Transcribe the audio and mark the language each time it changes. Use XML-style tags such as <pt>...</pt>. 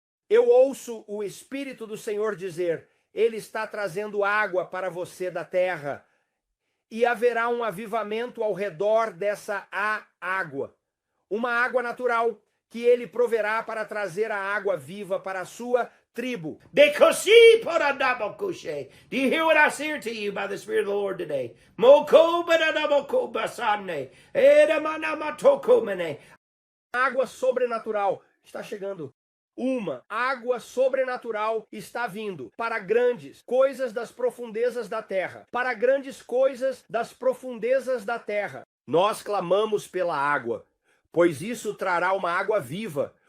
<pt>Eu ouço o Espírito do Senhor dizer, Ele está trazendo água para você da terra. E haverá um avivamento ao redor dessa água. Uma água natural que Ele proverá para trazer a água viva para a sua tribo.</pt> <en>Do you hear what I say to you by the Spirit of the Lord today?</en> <pt>Água sobrenatural está chegando. Uma água sobrenatural está vindo para grandes coisas das profundezas da terra. Para grandes coisas das profundezas da terra. Nós clamamos pela água, pois isso trará uma água viva.</pt>